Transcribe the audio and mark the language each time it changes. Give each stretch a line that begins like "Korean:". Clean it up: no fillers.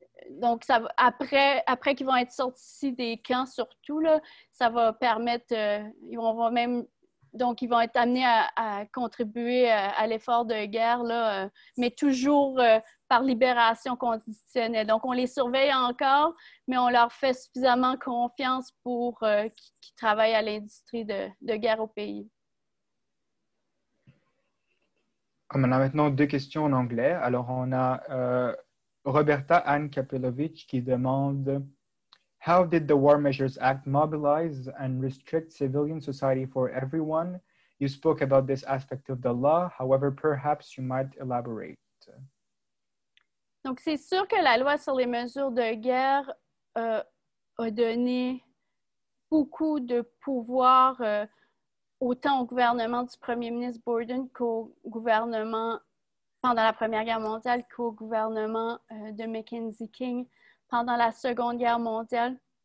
French: donc ça va, après qu'ils vont être sortis des camps surtout, là, ça va permettre, ils vont être amenés à contribuer à l'effort de guerre, là, mais toujours par libération conditionnelle. Donc, on les surveille encore, mais on leur fait suffisamment confiance pour qu'ils travaillent à l'industrie de guerre au pays. On a maintenant deux questions en anglais. Alors, on a Roberta Ann Kapelovich qui demande
English: How did the War Measures Act mobilize and restrict civilian society for everyone? You spoke about this aspect of the law. However, perhaps you might elaborate.
French: Donc, c'est sûr que la loi sur les mesures de guerre a donné beaucoup de pouvoir autant au gouvernement du premier ministre Borden qu'au gouvernement pendant la Première Guerre mondiale qu'au gouvernement de Mackenzie King pendant la Seconde Guerre mondiale.